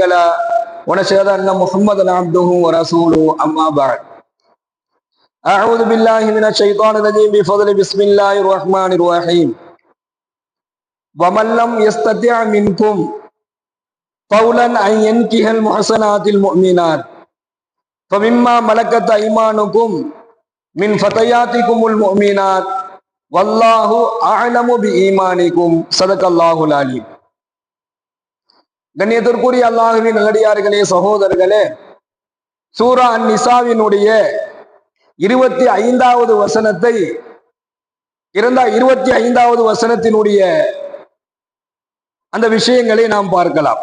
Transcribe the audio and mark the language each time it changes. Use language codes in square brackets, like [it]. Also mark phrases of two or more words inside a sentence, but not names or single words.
[ar] له ونشهد أن محمدا عبده ورسوله أما بعد أعوذ بالله من الشيطان الرجيم بفضل بسم الله الرحمن الرحيم ومن لم يستطع منكم قولا أن ينكح المحصنات المؤمنات فمما ملكت أيمانكم من فتياتكم المؤمنات والله أعلم بإيمانكم صدق الله العليم. [ta] கண்ணியத்திற்குரிய அல்லாஹ்வின் நல்லடியார்களே, சகோதரர்களே, சூரா அன்-நிசாவினுடைய 25வது வசனத்தை 25வது வசனத்தினுடைய அந்த விஷயங்களை நாம் பார்க்கலாம்.